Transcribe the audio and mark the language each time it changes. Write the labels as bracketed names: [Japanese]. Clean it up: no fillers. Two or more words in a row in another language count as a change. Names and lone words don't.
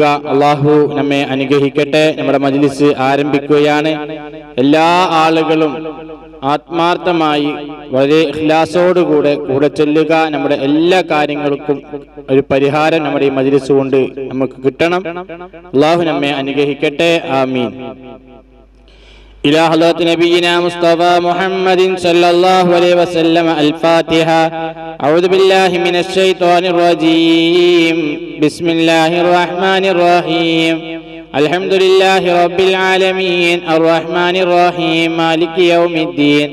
[Malayalam] അള്ളാഹു നമ്മെ അനുഗ്രഹിക്കട്ടെ. നമ്മുടെ മജ്ലിസ് ആരംഭിക്കുകയാണ്. എല്ലാ ആളുകളും ആത്മാർത്ഥമായി വളരെ ഇഖ്ലാസോടുകൂടെ കൂടെ ചെല്ലുക. നമ്മുടെ എല്ലാ കാര്യങ്ങൾക്കും ഒരു പരിഹാരം നമ്മുടെ ഈ മജ്ലിസ് കൊണ്ട് നമുക്ക് കിട്ടണം. അള്ളാഹു നമ്മെ അനുഗ്രഹിക്കട്ടെ. ആമീൻ. [Arabic] إلى حضرة نبينا مصطفى محمد صلى الله عليه وسلم. الفاتحة. أعوذ بالله من الشيطان الرجيم. بسم الله الرحمن الرحيم. الحمد لله رب العالمين الرحمن الرحيم مالك يوم الدين.